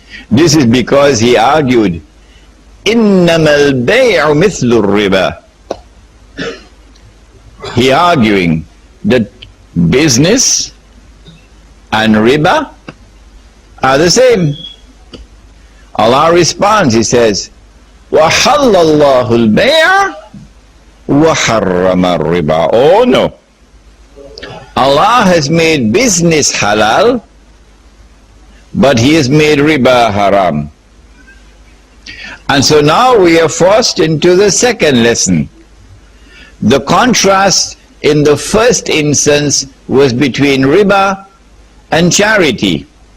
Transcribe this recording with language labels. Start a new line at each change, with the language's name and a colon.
English: This is because he argued,
Arabic: إِنَّمَا الْبَيْعُ مِثْلُ الرِّبَى.
English: He arguing that business and riba are the same. Allah responds, He says,
Arabic: وَحَلَّ اللَّهُ الْبَيْعَ وَحَرَّمَ الرِّبَى.
English: Oh no. Allah has made business halal, but He has made riba haram. And so now we are forced into the second lesson. The contrast in the first instance was between riba and charity.